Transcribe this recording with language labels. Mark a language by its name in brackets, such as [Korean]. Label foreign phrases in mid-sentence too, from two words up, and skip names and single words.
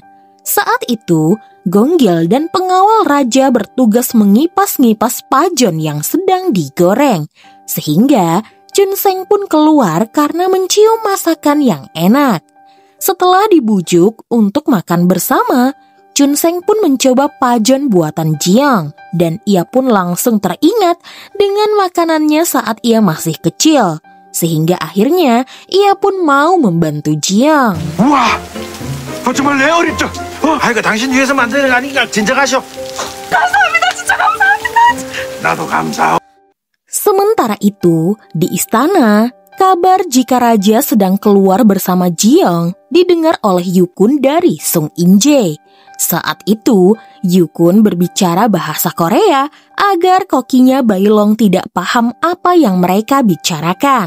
[Indonesian] Saat itu, Gonggil dan pengawal raja bertugas mengipas-ngipas pajon yang sedang digoreng, sehingga Chunseng pun keluar karena mencium masakan yang enak. Setelah dibujuk untuk makan bersama, Chunseng pun mencoba pajon buatan Jiong, dan ia pun langsung teringat dengan makanannya saat ia masih kecil, sehingga akhirnya ia pun mau membantu Jiong. [Korean] 우와! 정말 내 어릴 적! 아이고 당신 위해서 만드는 거 아니니까 진정하셔. 감사합니다. 진짜 감사합니다. 나도 감사하고. [Indonesian] Sementara itu, di istana, kabar jika raja sedang keluar bersama Jiong didengar oleh Yukun dari Sung Inje. Saat itu, Yukun berbicara bahasa Korea agar kokinya Bailong tidak paham apa yang mereka bicarakan.